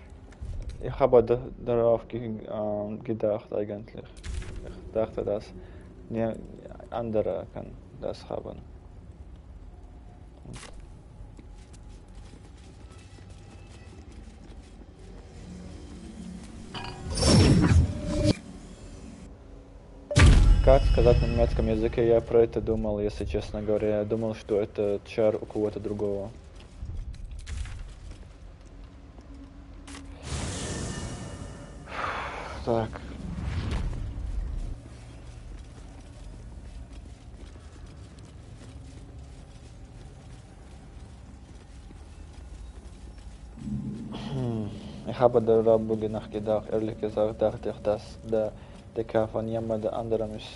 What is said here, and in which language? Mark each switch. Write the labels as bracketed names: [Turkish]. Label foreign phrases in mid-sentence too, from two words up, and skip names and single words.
[German] Ich habe darauf gedacht eigentlich. Ich dachte, dass Die andere kann das haben. [Russian] Как сказать на немецком языке, я про это думал, если честно говоря. Я думал, что это чар у кого-то другого. Так. [German] Ich habe darüber nachgedacht. Ehrlich gesagt dachte ich, dass der Decker von jemand anderem ist.